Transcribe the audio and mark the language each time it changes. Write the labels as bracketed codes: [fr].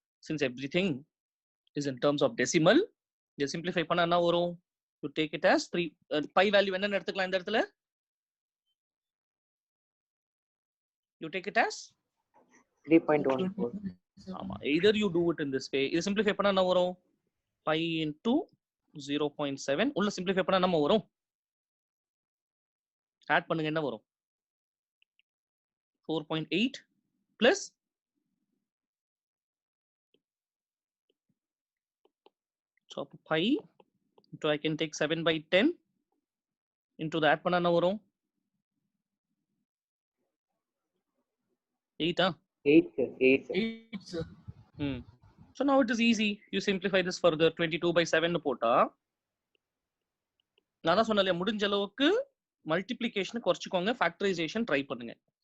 [en] Since everything is in terms of decimal, you simplify [ta] பண்ணா என்ன வரும்? [en] You take it as 3 pi value [ta] என்ன எடுத்துக்கலாம் இந்த இடத்துல? [en] You take it as 3.14. ஆமா, either you do it in this way. [ta] இது simplify பண்ணா என்ன வரும்? Pi into 0.7 உள்ள simplify பண்ணா என்ன வரும்? ஆட் பண்ணுங்க, என்ன வரும்? [en] 4.8 plus so pi into I can take 7 by 10 into the add [ta] பண்ணா என்ன வரும்? [en] 8 8 sir. So now it is easy. You simplify this further. [ta] 22 by 7 போட்டா நான் தான் சொன்னேன், முடிஞ்ச அளவுக்கு மல்டிப்ளிகேஷன் குறைச்சிக்கோங்க, ஃபேக்டரைசேஷன் ட்ரை பண்ணுங்க.